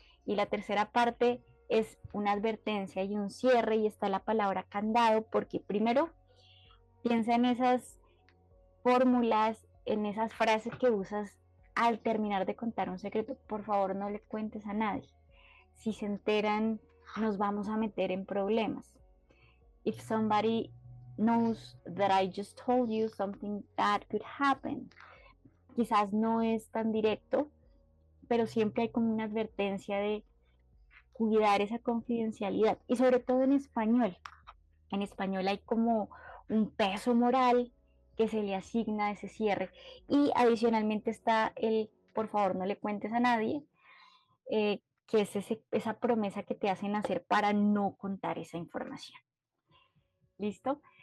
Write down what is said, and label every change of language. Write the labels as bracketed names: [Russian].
[Spanish] Y la tercera parte es una advertencia y un cierre y está la palabra candado porque primero piensa en esas fórmulas, en esas frases que usas al terminar de contar un secreto. Por favor, no le cuentes a nadie. Si se enteran, nos vamos a meter en problemas. [English] If somebody knows that I just told you something bad could happen. [Spanish] Quizás no es tan directo, pero siempre hay como una advertencia de cuidar esa confidencialidad y sobre todo en español. En español hay como un peso moral que se le asigna a ese cierre y adicionalmente está el por favor no le cuentes a nadie, que es esa promesa que te hacen hacer para no contar esa información. ¿Listo?